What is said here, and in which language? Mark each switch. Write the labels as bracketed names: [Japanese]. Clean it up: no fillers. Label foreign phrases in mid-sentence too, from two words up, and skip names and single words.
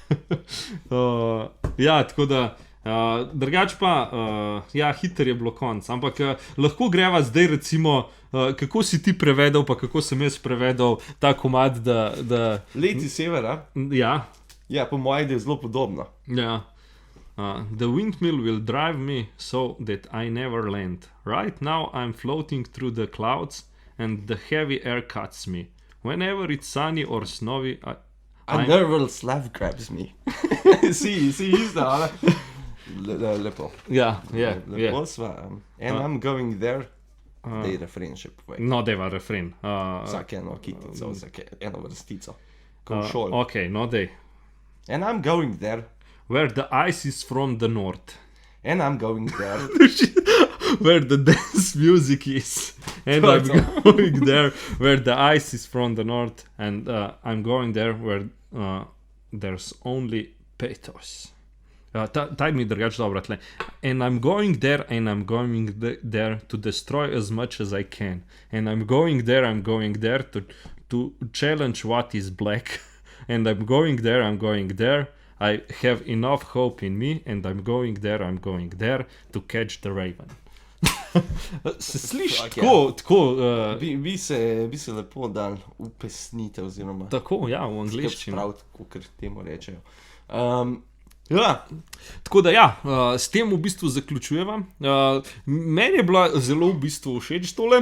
[Slovenian] Ja, tako da, drugač pa, ja, hiter je bilo konc, ampak lahko greva zdaj recimo, kako si ti prevedel, pa kako sem jaz prevedel ta komad, da... Leti severa? Ja. Ja, po mojem, da je zelo podobno. Ja. [English] The windmill will drive me so that I never land. Right now I'm floating through the clouds and the heavy air cuts me. Whenever it's sunny or snowy, A nerval slave grabs me. [Slovenian] si isto, ali? Lepo. Ja, je. Lepo sva. [English] And I'm going there. [Slovenian] Dej refren še povej. No, deva refren. Vsak eno kitico, vsak eno vrstico. Kot šol. Ok, no dej. [English] And I'm going there. Where the ice is from the north. And I'm going there. Where the dance music is. And I'm going there where the ice is from the north. And I'm going there where there's only pathos. [Slovenian] Taj mi drugač dobro tle. [English] And I'm going there there to destroy as much as I can. And I'm going there to challenge what is black. And I'm going there. I have enough hope in me. And I'm going there to catch the raven. [Slovenian] Se sliši tako... Bi se lepo dal upesnite oziroma... Tako, ja, v angleščini. Spraviti, kakor temu rečejo. Ja. Tako da ja, s tem v bistvu zaključujeva. Meni je bila zelo v bistvu všeč tole.